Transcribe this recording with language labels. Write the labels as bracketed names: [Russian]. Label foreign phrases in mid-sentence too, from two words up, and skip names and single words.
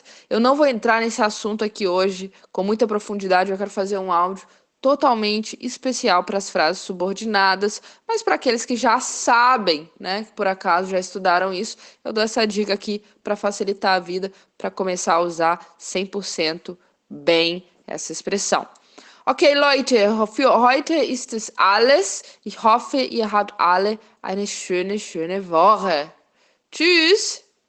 [Portuguese] Eu não vou entrar nesse assunto aqui hoje com muita profundidade, eu quero fazer um áudio totalmente especial para as frases subordinadas, mas para aqueles que já sabem, né, que por acaso já estudaram isso, eu dou essa dica aqui para facilitar a vida, para começar a usar 100% bem essa expressão. [German] Okay, Leute, für heute ist es alles. Ich hoffe, ihr habt alle eine schöne Woche. Tschüss!